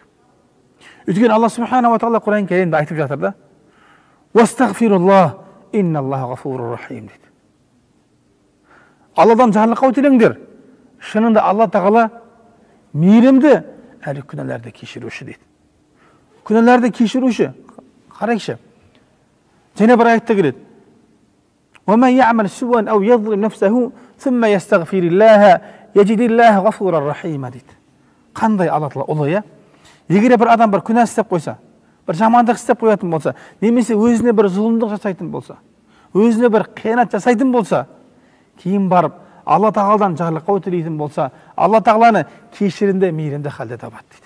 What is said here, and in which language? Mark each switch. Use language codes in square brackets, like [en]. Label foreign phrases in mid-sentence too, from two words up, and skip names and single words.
[kk] Өйткені Алла Субхана ва Тағала Құран Кәрімде айтып жатыр да: [ar] «واستغفروا الله إن الله غفور رحيم» [kk] дейді. Алладан жарлыққа өтіліңдер. Шынында Алла Тағала мейірімді, әрі күнәларды кешіруші дейді. Күнәларды кешіруші. Қарайықшы. Және бір аятта келеді: [ar] وَمَنْ يَعْمَلْ سُوءًا أَوْ يَظْلِمْ نَفْسَهُ ثُمَّ يَسْتَغْفِرِ اللَّهَ يَجِدِ اللَّهَ غَفُورًا رَحِيمًا дейді. [kk] Қандай Алла Тағала ұлы, иә? Егер бір адам бір күнә істеп қойса, бір жамандық істеп қоятын болса, немесе өзіне бір зұлымдық жасайтын болса, өзіне бір қиянат жасайтын болса, кейін барып Алла Тағаладан жарлыққа өтілейтін болса, Алла Тағаланы кешірімді, мейірімді халде табады дейді.